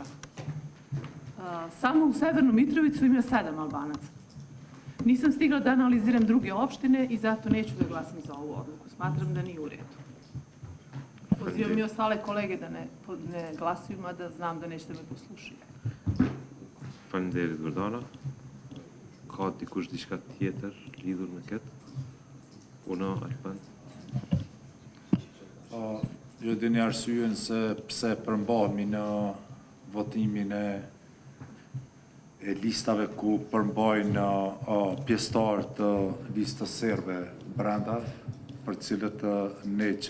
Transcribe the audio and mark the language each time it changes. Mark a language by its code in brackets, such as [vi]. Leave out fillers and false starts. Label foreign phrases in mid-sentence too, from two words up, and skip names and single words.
[sr] Samo u Severnu Mitrovicu ima 7 Albanaca. Nisam stigla da analiziram druge opštine i zato neću da glasam za ovu odluku. Smatram da nije u redu. Pozivam i ostale kolege da ne glasuju, mada znam da nećete me poslušati. [sq] Faleminderit Gordana. Ka dikush diçka tjetër lidhur me këtë? Ona, Alban? Jo dini arsyeën se pse përmbahemi në votimin e listave ku përmbajnë pjesëtarë të listës serbe brenda, për cilët ne që